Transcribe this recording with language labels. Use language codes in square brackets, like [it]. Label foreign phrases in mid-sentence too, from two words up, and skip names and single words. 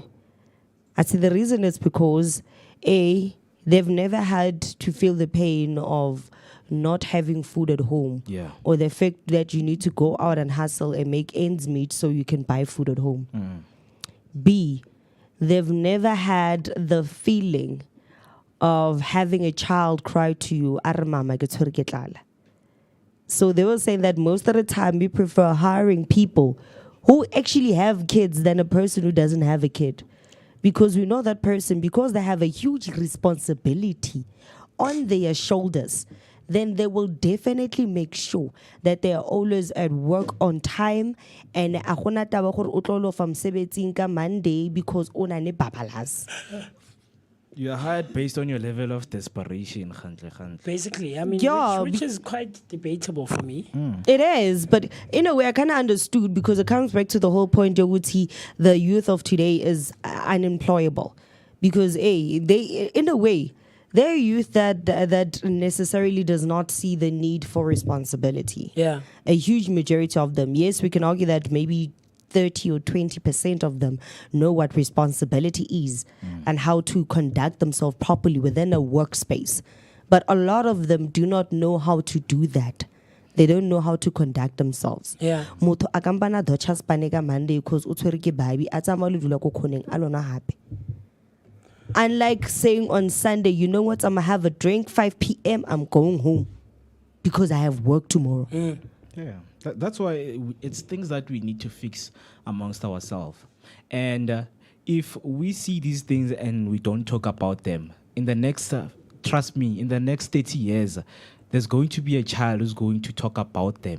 [en] I say the reason is because they've never had to feel the pain of not having food at home, or the fact that you need to go out and hustle and make ends meet so you can buy food at home. B, they've never had the feeling of having a child cry to you, [nso] "Are mama ke tshwere ke tlala." [en] So they were saying that most of the time we prefer hiring people who actually have kids than a person who doesn't have a kid. Because we know that person, because they have a huge responsibility on their shoulders, then they will definitely make sure that they are always at work on time, and [nso] a gona taba gore o tlo lo fa mosebetsing ka Monday [en] because [nso] o na ne babalas. [en] You're hired based on your level of desperation, Khantle. Basically, I mean, Yeah, which is quite debatable for me. It is, but in a way, I kind of understood because it comes back to the whole point, Yoguti, the youth of today is unemployable. Because, they, in a way, they're youth that necessarily does not see the need for responsibility. Yeah. A huge majority of them. Yes, we can argue that maybe 30 or 20% of them know what responsibility is and how to conduct themselves properly within a workspace. But a lot of them do not know how to do that. They don't know how to conduct themselves. Yeah. [nso] Motho a ka mpana dutcha Spane ka Monday because o tshwere ke baby a tsamaya le dula ko khoneng a lona hape. [en] Unlike saying on Sunday, you know what, I'm gonna have a drink 5 p.m. I'm going home because I have work tomorrow. Yeah, that's why it's things that we need to fix amongst ourselves. And if we see these things and we don't talk about them, in the next, trust me, in the next 30 years, there's going to be a child who's going to talk about them.